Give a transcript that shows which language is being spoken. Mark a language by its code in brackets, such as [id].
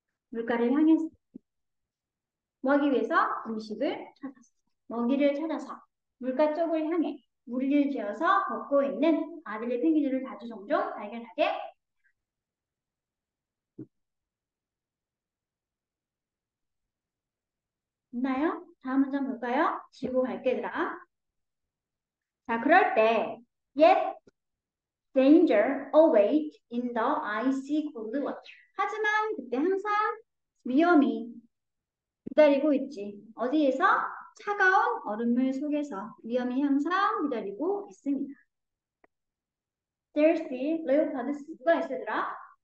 [ko] 물가를 향해서 뭐 하기 위해서? 음식을 찾아서 먹이를 찾아서 물가 쪽을 향해 무리를 지어서 걷고 있는 아들의 펭귄들을 자주 종종 발견하게 됐나요? 다음 문장 볼까요? 지고 갈게 얘들아. 자, 그럴 때 [en] yet danger awaits in the icy cold water. [ko] 하지만 그때 항상 위험이 기다리고 있지. 어디에서? 차가운 얼음물 속에서 위험이 항상 기다리고 있습니다. [en] There's the leopards. [ko] 누가 있어 얘들아?